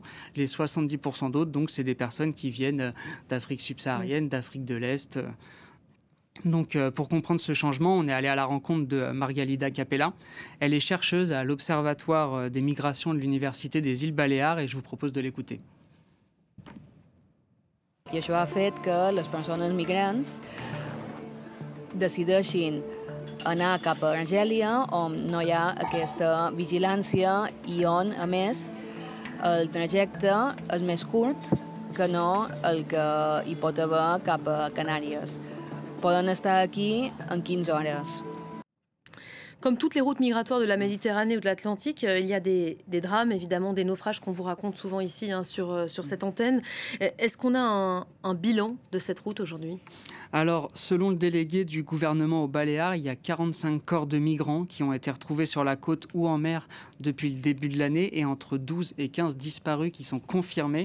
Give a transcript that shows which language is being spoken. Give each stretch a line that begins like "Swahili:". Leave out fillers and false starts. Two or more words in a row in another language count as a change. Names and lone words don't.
French: Les 70% d'autres, donc, c'est des personnes qui viennent d'Afrique subsaharienne, d'Afrique de l'Est. Donc, pour comprendre ce changement, on est allé à la rencontre de Margalida Capella. Elle est chercheuse à l'Observatoire des migrations de l'Université des îles Baléares et je vous propose de l'écouter.
Catalan: I això ha fet que les persones migrants decideixin anar cap a Argèlia on no hi ha aquesta vigilància i on, a més, el trajecte és més curt que no el que hi pot haver cap a Canàries. Poden estar aquí en 15 hores.
French: Comme toutes les routes migratoires de la Méditerranée ou de l'Atlantique, il y a des drames, évidemment, des naufrages qu'on vous raconte souvent ici sur cette antenne. Est-ce qu'on a un bilan de cette route aujourd'hui ? Alors, selon le délégué du gouvernement aux Baléares, il y a 45 corps de migrants qui ont été retrouvés sur la côte ou en mer depuis le début de l'année et entre 12 et 15 disparus qui sont confirmés.